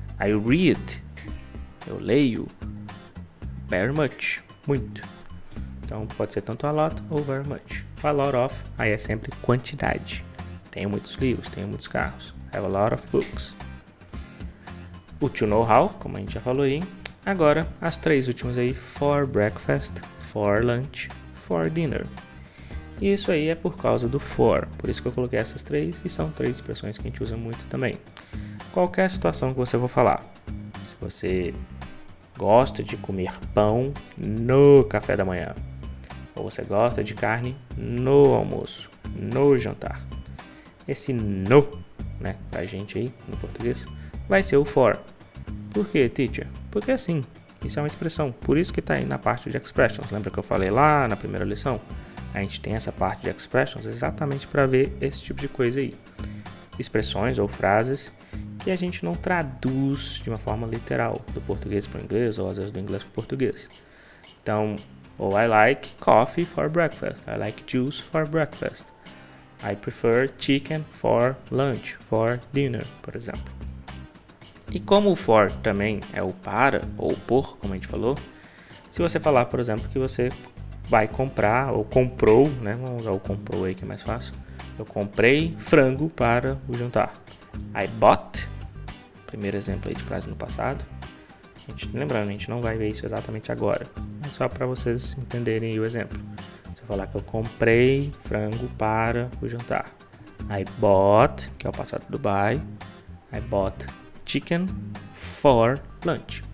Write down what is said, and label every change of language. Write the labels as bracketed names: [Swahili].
[English] I read, [Portuguese] eu leio [English] very much, muito. [Portuguese] Então pode ser tanto a lot ou very much. A lot of, aí é sempre quantidade. Tenho muitos livros, tenho muitos carros. [English] Have a lot of books. [Portuguese] O to know how, como a gente já falou aí. Agora, as três últimas aí. [English] For breakfast, for lunch, for dinner. [Portuguese] E isso aí é por causa do for. Por isso que eu coloquei essas três. E são três expressões que a gente usa muito também. Qualquer situação que você for falar. Se você gosta de comer pão no café da manhã. Ou você gosta de carne no almoço, no jantar. Esse no, né, pra gente aí, no português, vai ser o for. Por quê, teacher? Porque assim, isso é uma expressão. Por isso que tá aí na parte de expressions. Lembra que eu falei lá na primeira lição? A gente tem essa parte de expressions exatamente para ver esse tipo de coisa aí. Expressões ou frases que a gente não traduz de uma forma literal, do português para o inglês, ou às vezes do inglês para o português. [English] Então, ou I like coffee for breakfast. I like juice for breakfast. I prefer chicken for lunch, for dinner, por exemplo. [Portuguese] E como o for também é o para ou por, como a gente falou, se você falar, por exemplo, que você vai comprar ou comprou, né? Vamos usar o comprou aí que é mais fácil. Eu comprei frango para o jantar. [English] I bought. [Portuguese] Primeiro exemplo aí de frase no passado. Lembrando, a gente não vai ver isso exatamente agora. É só para vocês entenderem o exemplo. Se eu falar que eu comprei frango para o jantar. [English] I bought, [Portuguese] que é o passado do buy. [English] I bought chicken for lunch.